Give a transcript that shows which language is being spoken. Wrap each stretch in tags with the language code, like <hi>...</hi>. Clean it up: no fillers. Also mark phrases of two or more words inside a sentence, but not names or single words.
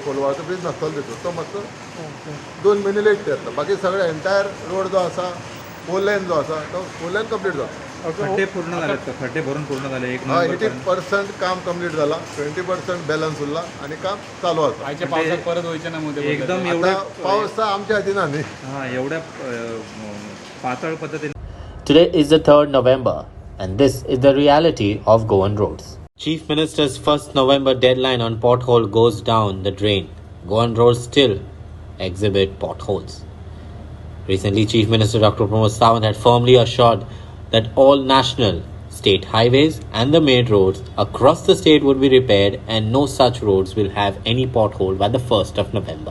<kok>कोलवाळचो ब्रीज नासतलो तितून तो मातसो 2 महिने लेट येतलो. बाकी सगळे</kok> <en>entire road</en> <kok>जो आसा</kok> <en>four lane</en> <kok>जो आसा तो</kok> <en>four lane</en> <kok>कंप्लीट जाता.</kok> <mr>खड्डे पूर्ण झाले, खड्डे भरून पूर्ण झाले.</mr> <kok>80% काम कंप्लीट जाला, 20% बॅलन्स उरला आणि काम चालू आसा. आयच्या पावसात परत वयचे ना मध्ये एकदम एवढा पावस आमच्या हातीन न्ही.</kok> <mr>एवढ्या पातळ पद्धतीने.</mr> <en>Today is the 3rd November, and this is the reality of Goan roads. Chief Minister's 1st November deadline on pothole goes down the drain. Goan roads still exhibit potholes. Recently, Chief Minister Dr. Pramod Sawant had firmly assured that all national, state highways and the main roads across the state would be repaired and no such roads will have any pothole by the 1st of November.</en>